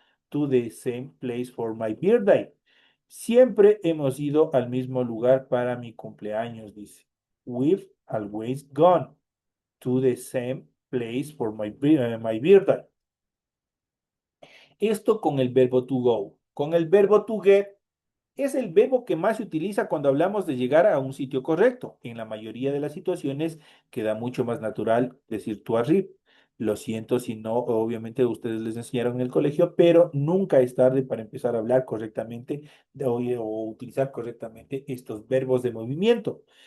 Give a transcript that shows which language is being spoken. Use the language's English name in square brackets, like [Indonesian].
[English] to the same place for my birthday. [Spanish] Siempre hemos ido al mismo lugar para mi cumpleaños, dice. [English] We've always gone to the same place for my birthday. [Spanish] Esto con el verbo to go. Con el verbo to get es el verbo que más se utiliza cuando hablamos de llegar a un sitio correcto. En la mayoría de las situaciones queda mucho más natural decir to arrive. Lo siento si no, obviamente ustedes les enseñaron en el colegio, pero nunca es tarde para empezar a hablar correctamente o utilizar correctamente estos verbos de movimiento.